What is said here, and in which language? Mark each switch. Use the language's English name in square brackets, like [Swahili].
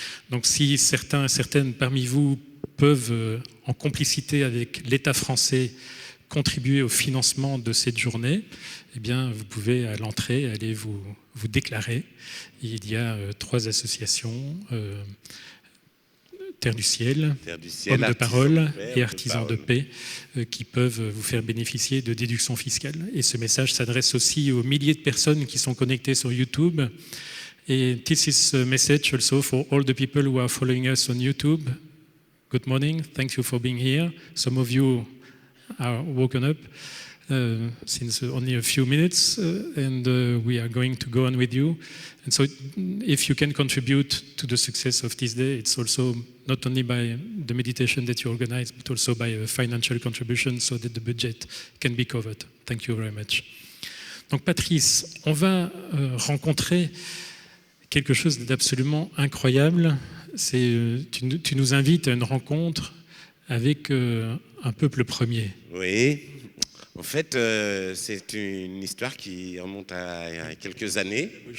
[French] Donc si certaines parmi vous peuvent, en complicité avec l'État français, contribuer au financement de cette journée, eh bien, vous pouvez à l'entrée aller vous déclarer. Il y a 3 associations, Terre du Ciel, Hommes de Parole et Artisans de Paix, qui peuvent vous faire bénéficier de déductions fiscales. Et ce message s'adresse aussi aux milliers de personnes qui sont connectées sur YouTube. [English] Et this is a message also for all the people who are following us on YouTube. Good morning, thank you for being here. Some of you are woken up since only a few minutes, and we are going to go on with you. And so if you can contribute to the success of this day, it's also not only by the meditation that you organize, but also by a financial contribution so that the budget can be covered. Thank you very much. [French] Donc Patrice, on va rencontrer quelque chose d'absolument incroyable. Tu nous invites à une rencontre avec un peuple premier. Oui. En fait, c'est une histoire qui remonte à quelques années.